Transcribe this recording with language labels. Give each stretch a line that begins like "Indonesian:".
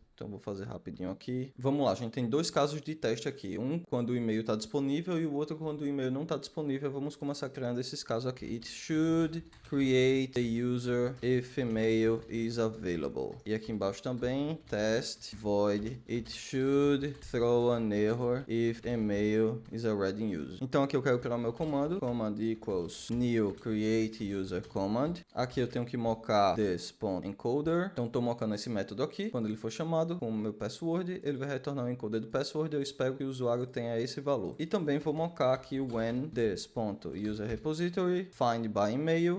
Portuguese: Então, vou fazer rapidinho aqui. Vamos lá, a gente tem dois casos de teste aqui. Um quando o e-mail está disponível e o outro quando o e-mail não está disponível. Vamos começar criando esses casos aqui.
English: It should create a user if email is available.
Portuguese: E aqui embaixo também, test void.
English: It should throw an error if email is already in use.
Portuguese: Então, aqui eu quero criar o meu comando.
English: Command equals new create user command.
Portuguese: Aqui eu tenho que mocar this.encoder. Então, estou mocando esse método aqui. Quando ele for chamado com o meu password, ele vai retornar o encoder do password. Eu espero que o usuário tenha esse valor. E também vou mocar aqui o when this.userRepository find by email.